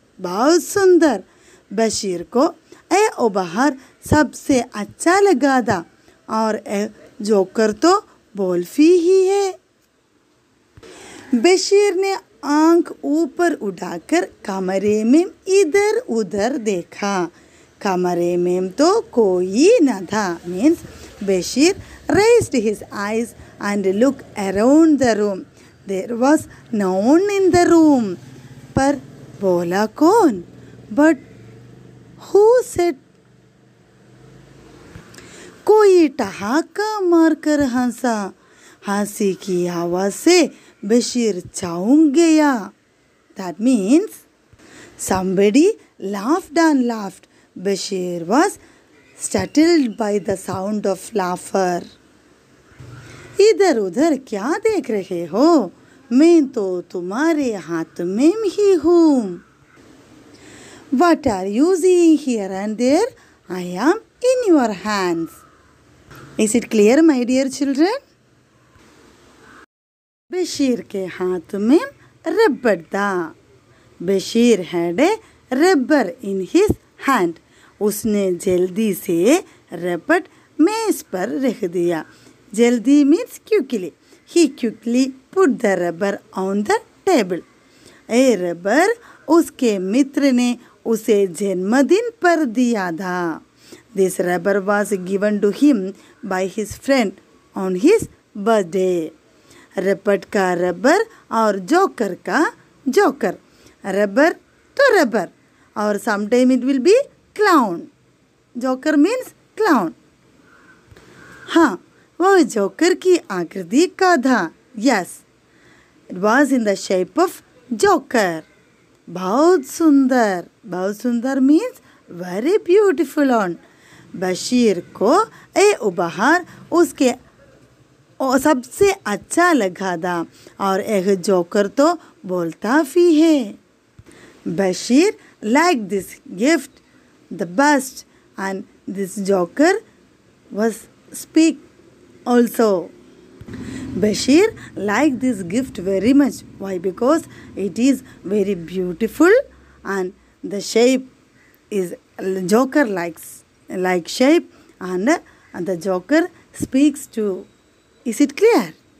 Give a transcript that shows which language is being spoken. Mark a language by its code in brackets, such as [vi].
[hi] बहुत सुंदर. बशीर को यह उपहार सबसे अच्छा लगा था. और जोकर तो बोल्फी ही है. बशीर ने आंख ऊपर उठाकर कमरे में इधर उधर देखा. कमरे में तो कोई न था. [en] Means Bashir raised his eyes and looked around the room. There was no one in the room. [hi] पर बोला कौन? [en] But who said? [hi] कोई ठहाका मारकर हंसा. हंसी की आवाज़ से बशीर चौंक गया. [en] That means somebody laughed and laughed. Bashir was startled by the sound of laughter. [hi] इधर उधर क्या देख रहे हो? मैं तो तुम्हारे हाथ में ही हूँ. [en] What are you seeing here and there? I am in your hands. Is it clear, my dear children? [hi] Bashir के हाथ में रबड़ था. [en] Bashir had a rubber in his hand. [hi] उसने जल्दी से रबड़ मेज पर रख दिया. [en] जल्दी means quickly. He quickly put the rubber on the table. [hi] A rubber उसके मित्र ने उसे जन्मदिन पर दिया था. [en] This rubber was given to him by his friend on his birthday. [hi] रपट का रबर और जोकर का joker. [en] Rubber to rubber. Or sometime it will be clown. Joker means clown. [hi] हाँ, वो जोकर की आकृति का था. [en] Yes, it was in the shape of joker. [hi] बहुत सुंदर. बहुत सुंदर [en] means very beautiful on. [hi] Bashir को ये उपहार उसके सबसे अच्छा लगा था और एक जोकर तो बोलता भी है. [en] Bashir liked this gift the best and this joker was speak also. Bashir liked this gift very much. Why? Because it is very beautiful and the shape is joker like shape and the joker speaks too. Is it clear?